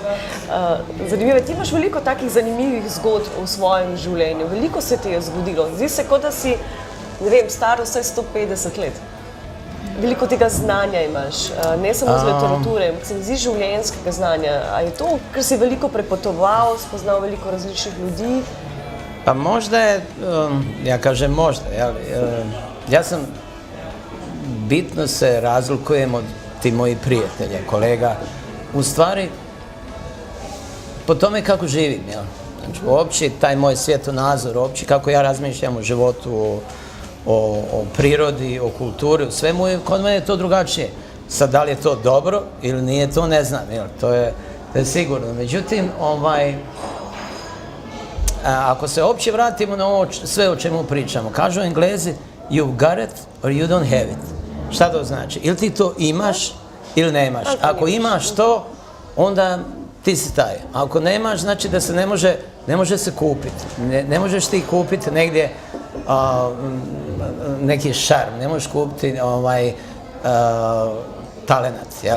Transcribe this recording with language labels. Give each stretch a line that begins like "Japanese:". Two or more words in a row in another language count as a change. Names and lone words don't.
Slovenian: Zanimivo, ti imaš veliko takih zanimivih zgodb v svojem življenju, veliko se ti je zgodilo. Zdi se, kot da si, ne vem, star vsaj 150 let. Veliko tega znanja imaš, ne samo z literature, ampak se mi zdi življenjskega znanja. A je to, ker si veliko prepotoval, spoznal veliko različnih ljudi?
Bosnian: Pa možda je, ja kažem možda, ja sam bitno se razlikujem od ti moji prijatelja, kolega, u stvari po tome kako živim, jel? Znači, uopće taj moj svjetonazor, uopće kako ja razmišljam o životu, o prirodi, o kulturi, u svemu je, kod mene je to drugačije. Sad, da li je to dobro ili nije, to ne znam, jel? To je sigurno. Međutim, ako se uopće vratimo na ovo sve o čemu pričamo, kažu Englezi,
English: you've got it or you don't have it.
Bosnian: Šta to znači? Ili ti to imaš ili nemaš. Ako imaš to, onda ti si taj. Ako nemaš, znači da se ne može se kupiti. Ne možeš ti kupiti negdje neki šarm, ne možeš kupiti talenat, jel?